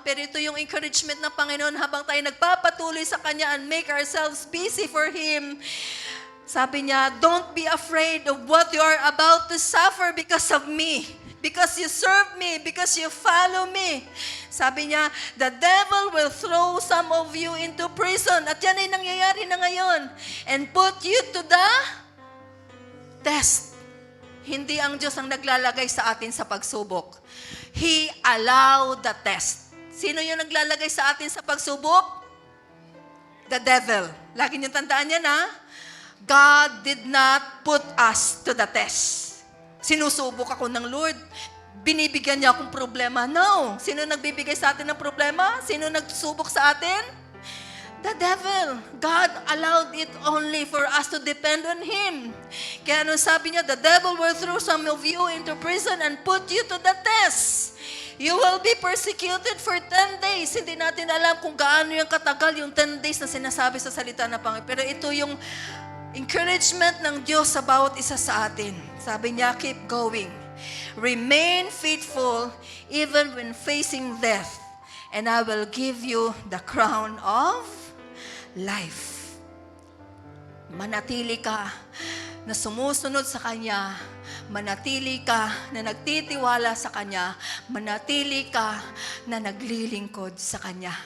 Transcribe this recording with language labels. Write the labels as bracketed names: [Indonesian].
[Filipino] Pero ito yung encouragement ng Panginoon habang tayo nagpapatuloy sa Kanya [English] and make ourselves busy for Him. [Filipino] Sabi niya, [English] don't be afraid of what you are about to suffer because of me. Because you serve me, because you follow me. [Filipino] Sabi niya, [English] the devil will throw some of you into prison. [Filipino] At yan ay nangyayari na ngayon. [English] And put you to the test. [Filipino] Hindi ang Diyos ang naglalagay sa atin sa pagsubok. [English] He allowed the test. [Filipino] Sino yung naglalagay sa atin sa pagsubok? [English] The devil. [Filipino] Lagi niyong tandaan yan, ha? [English] God did not put us to the test. [Filipino] Sinusubok ako ng Lord. Binibigyan niya akong problema. No. Sino nagbibigay sa atin ng problema? Sino nagsubok sa atin? [English] The devil. God allowed it only for us to depend on Him. [Filipino] Kaya ano sabi niya, [English] the devil will throw some of you into prison and put you to the test. You will be persecuted for 10 days. [Filipino] Hindi natin alam kung gaano yung katagal yung 10 days na sinasabi sa salita ng Panginoon. Pero ito yung encouragement ng Diyos sa bawat isa sa atin. Sabi niya, [English] keep going. Remain faithful even when facing death. And I will give you the crown of life. [Filipino] Manatili ka na sumusunod sa Kanya. Manatili ka na nagtitiwala sa Kanya. Manatili ka na naglilingkod sa Kanya.